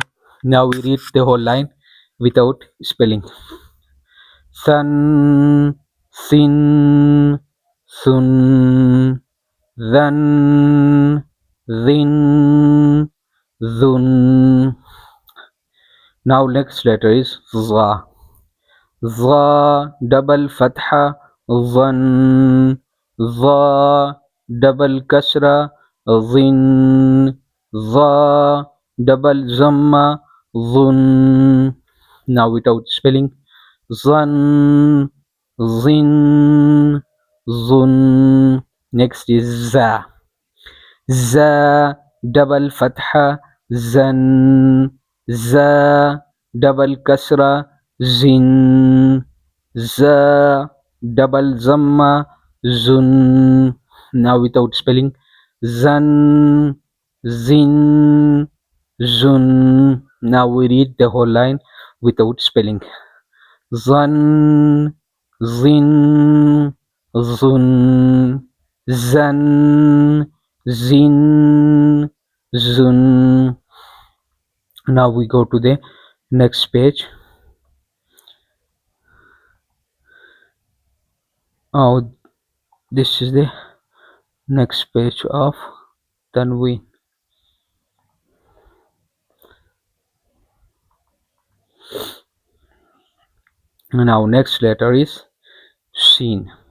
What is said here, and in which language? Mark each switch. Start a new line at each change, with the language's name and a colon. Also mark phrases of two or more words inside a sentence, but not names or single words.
English: Now we read the whole line without spelling. San, sin, sun. Than, thin, dhun. Now next letter is za. Za double fatha, zan. Za double kasra, zin. Za double zamma, zun. Now without spelling. Zan, zin, zun. Next is za. Za double fatha, zan. Za double kasra, zin. Za double zamma, zun. Now without spelling. Zan, zin, zun. Now we read the whole line without spelling. Zan, zin, zun. Zan, zin, zun. Now we go to the next page. Oh, this is the next page of Tanween. Now next letter is Seen.